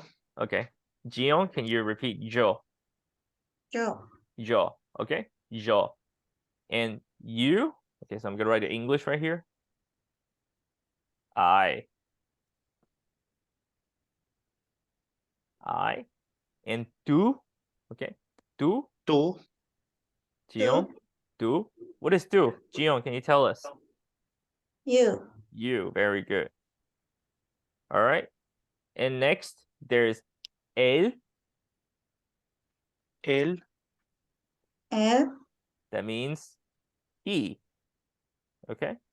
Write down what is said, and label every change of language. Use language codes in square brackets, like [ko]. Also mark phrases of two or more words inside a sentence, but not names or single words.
[en] Okay. Gion, can you repeat yo? Yo, Yo. Okay. Yo. And you? Okay, so I'm gonna write the English right here. I. I. And tú. Okay. Tú. tú, Gion. Tú. What is tú? Gion, can you tell us? you, You. Very good. All right. And next, there's él. Él, él, That means he. Okay.